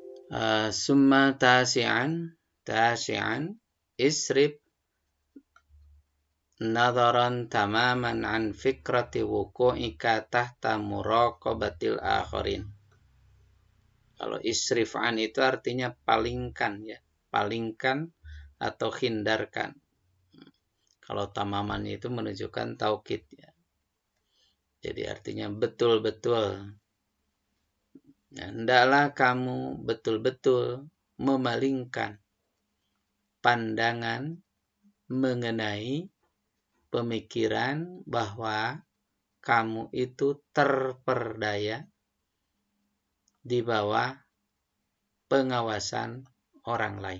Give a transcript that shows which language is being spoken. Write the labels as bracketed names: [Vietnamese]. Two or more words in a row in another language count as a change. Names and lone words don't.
[Arabic] ثم تاسعا اصرف نظرا تماما عن فكرة وقوعك تحت مراقبة الآخرين. [Indonesian] Kalau [Arabic] اصرف عن [Indonesian] itu artinya palingkan ya, palingkan atau hindarkan. Kalau tamaman itu menunjukkan taukid ya. Jadi artinya betul-betul. Hendaklah kamu betul-betul memalingkan pandangan mengenai pemikiran bahwa kamu itu terperdaya di bawah pengawasan orang lain.